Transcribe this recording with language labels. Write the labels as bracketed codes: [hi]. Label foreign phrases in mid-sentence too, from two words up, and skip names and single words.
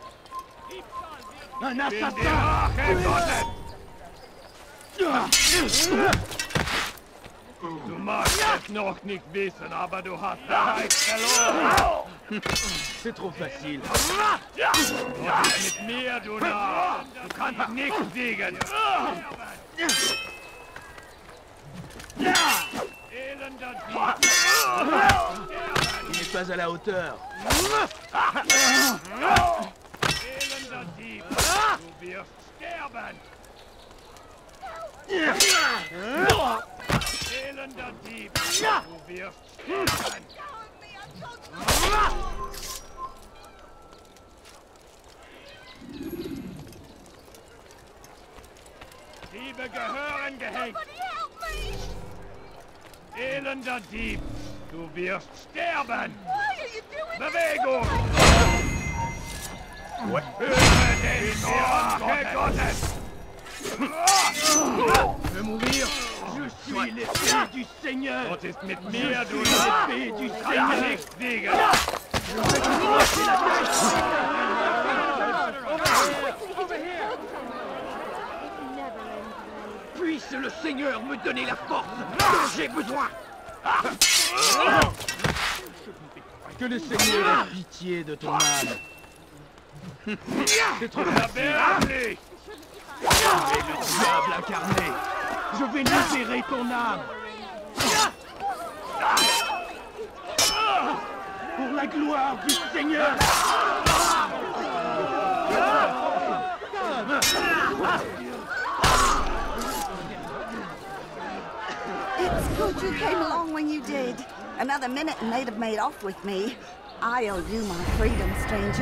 [fr] Un assassin! [de] Du magst es noch nicht wissen, aber du hast bereits verloren. [fr] C'est trop facile. [de] Mit mir, du Narr! Du kannst nicht siegen! Elender Dieb! [fr] Il n'est pas à la hauteur. [de] Elender Dieb! Du wirst sterben! Elender Dieb! Du wirst sterben! Diebe gehören gehängt! Elender Dieb! Du wirst sterben! Bewegung! Höre den Zorn Gottes! [fr] Veux mourir? Je suis l'épée du Seigneur! [de] Gott ist mit mir, du Narr! [fr] L'épée du [de] Kann [fr] Seigneur! [de] nicht siegen! [fr] Je vais te trancher la tête! Puisse le Seigneur me donner la force dont j'ai besoin! Que le Seigneur ait pitié de ton âme! C'est trop facile! Et le diable incarné! Je vais libérer ton âme! Pour la gloire du Seigneur! [en] It's good you came along when you did. Another minute and they'd have made off with me. I owe you my freedom, stranger.